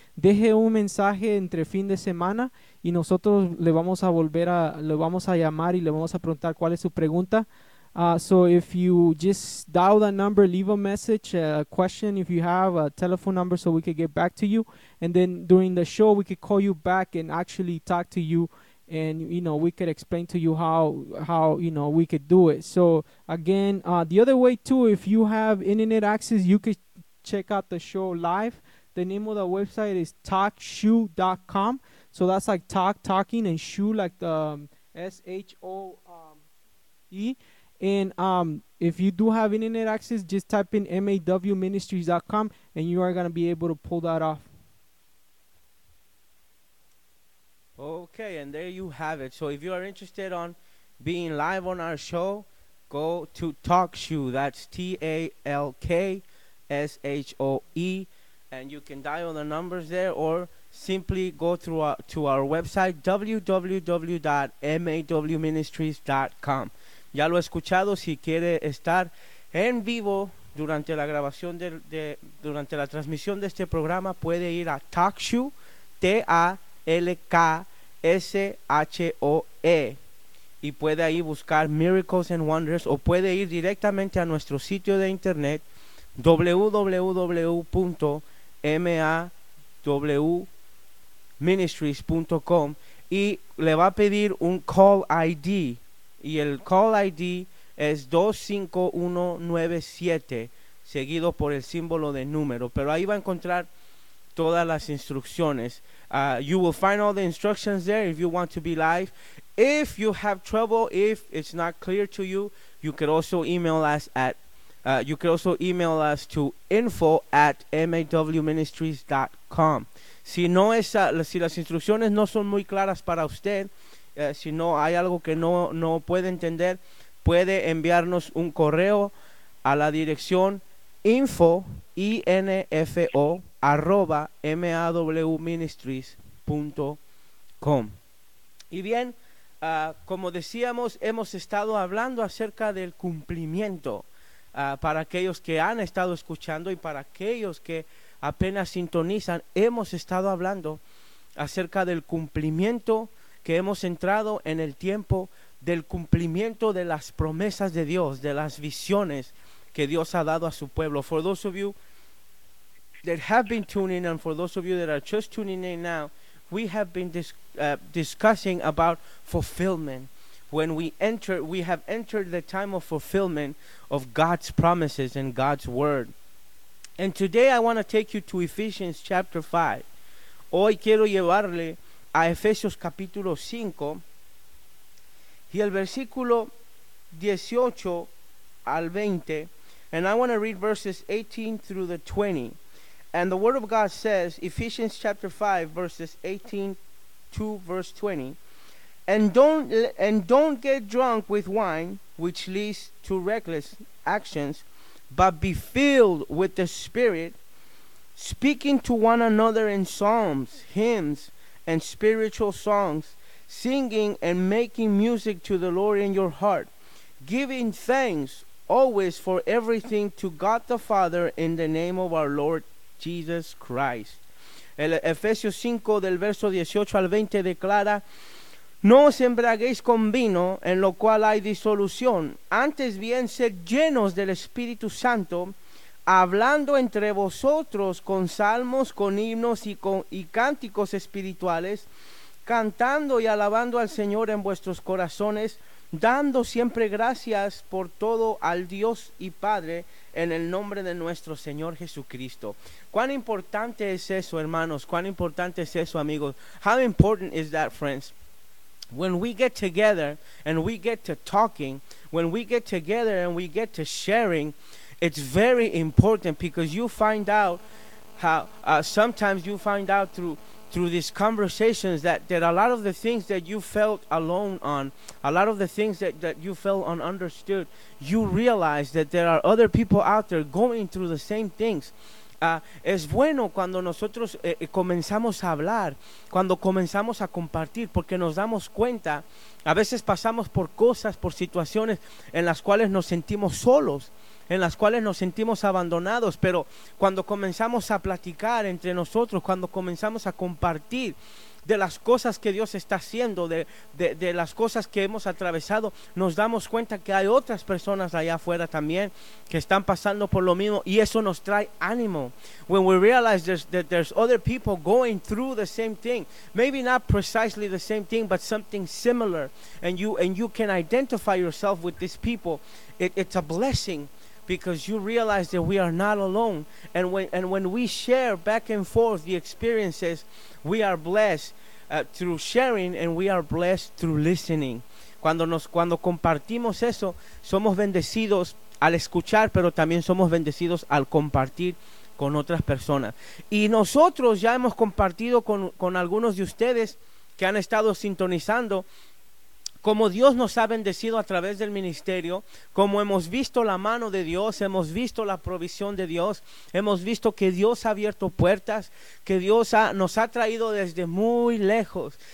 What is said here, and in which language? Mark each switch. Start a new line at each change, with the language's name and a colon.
Spanish: Deje un mensaje entre fin de semana y nosotros le vamos a llamar y le vamos a preguntar cuál es su pregunta.
English: So if you just dial the number, leave a message, a question, if you have a telephone number, so we could get back to you, and then during the show we could call you back and actually talk to you. And, you know, we could explain to you how, you know, we could do it. So, again, the other way, too, if you have internet access, you could check out the show live. The name of the website is talkshoe.com. So that's like talking and shoe, like the S-H-O-E. And if you do have internet access, just type in mawministries.com, and you are going to be able to pull that off. Okay, and there you have it. So if you are interested on being live on our show, go to TalkShoe. That's TalkShoe. And you can dial the numbers there or simply go through to our website, www.mawministries.com.
Spanish: Ya lo he escuchado. Si quiere estar en vivo durante la grabación durante la transmisión de este programa, puede ir a TalkShoe, TalkShoe, y puede ahí buscar Miracles and Wonders, o puede ir directamente a nuestro sitio de internet www.mawministries.com y le va a pedir un call ID, y el call ID es 25197 seguido por el símbolo de número, pero ahí va a encontrar todas las instrucciones.
English: You will find all the instructions there if you want to be live. If you have trouble, if it's not clear to you, you could also email us at info@mawministries.com.
Spanish: Si las instrucciones no son muy claras para usted, si no hay algo que no puede entender, puede enviarnos un correo a la dirección info@mawministries.com. Y bien, como decíamos, hemos estado hablando acerca del cumplimiento para aquellos que han estado escuchando y para aquellos que apenas sintonizan. Hemos estado hablando acerca del cumplimiento, que hemos entrado en el tiempo del cumplimiento de las promesas de Dios, de las visiones que Dios ha dado a su pueblo.
English: For those of you that have been tuning in, for those of you that are just tuning in now, we have been discussing about fulfillment. When we enter, we have entered the time of fulfillment of God's promises and God's word. And today I want to take you to Ephesians chapter 5.
Spanish: Hoy quiero llevarle a Efesios capítulo 5 y el versículo 18 al 20.
English: And I want to read verses 18 through the 20. And the word of God says, Ephesians chapter 5, verses 18 to verse 20. And don't get drunk with wine, which leads to reckless actions, but be filled with the Spirit, speaking to one another in psalms, hymns, and spiritual songs, singing and making music to the Lord in your heart, giving thanks always for everything to God the Father in the name of our Lord Jesus Christ.
Spanish: El Efesios 5 del verso 18 al 20 declara: No os embriaguéis con vino, en lo cual hay disolución; antes bien, sed llenos del Espíritu Santo, hablando entre vosotros con salmos, con himnos y cánticos espirituales, cantando y alabando al Señor en vuestros corazones, dando siempre gracias por todo al Dios y Padre en el nombre de nuestro Señor Jesucristo. ¿Cuán importante es eso, hermanos? ¿Cuán importante es eso, amigos?
English: How important is that, friends? When we get together and we get to talking, when we get together and we get to sharing, it's very important, because you find out how sometimes you find out through these conversations that a lot of the things that you felt alone on, a lot of the things that you felt ununderstood, you realize that there are other people out there going through the same things.
Spanish: Es bueno cuando nosotros comenzamos a hablar, cuando comenzamos a compartir, porque nos damos cuenta, a veces pasamos por cosas, por situaciones en las cuales nos sentimos solos, en las cuales nos sentimos abandonados, pero cuando comenzamos a platicar entre nosotros, cuando comenzamos a compartir de las cosas que Dios está haciendo, de las cosas que hemos atravesado, nos damos cuenta que hay otras personas allá afuera también que están pasando por lo mismo, y eso nos trae ánimo.
English: When we realize there's other people going through the same thing, maybe not precisely the same thing, but something similar, and you can identify yourself with these people, it's a blessing, because you realize that we are not alone. And when we share back and forth the experiences, we are blessed through sharing, and we are blessed through listening.
Spanish: Cuando compartimos eso, somos bendecidos al escuchar, pero también somos bendecidos al compartir con otras personas. Y nosotros ya hemos compartido con algunos de ustedes que han estado sintonizando cómo Dios nos ha bendecido a través del ministerio, cómo hemos visto la mano de Dios, hemos visto la provisión de Dios, hemos visto que Dios ha abierto puertas, que Dios nos ha traído desde muy lejos.